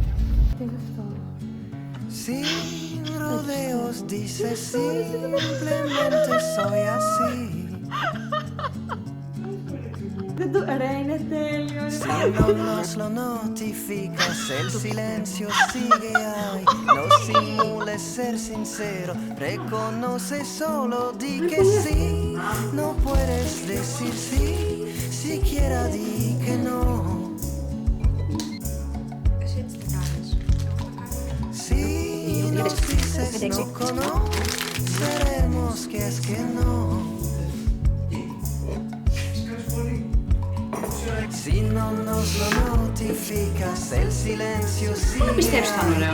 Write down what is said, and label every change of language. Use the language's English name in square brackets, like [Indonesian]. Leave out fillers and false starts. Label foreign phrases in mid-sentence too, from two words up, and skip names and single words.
[Greek] Τι είναι αυτό? [Spanish] rodeos, dice simplemente soy así. [Greek] Ρε, είναι τέλειο, ρε. [Spanish] Si no nos lo notificas, el silencio sigue ahí. No simules ser sincero, reconoce solo, di que sí. No puedes decir sí, siquiera di que no. [Greek] Εσύ έτσι δεν κάνεις. [Spanish] Si nos dices no conoceremos que es que no. Si no nos lo notificas, el silencio sigue ahí.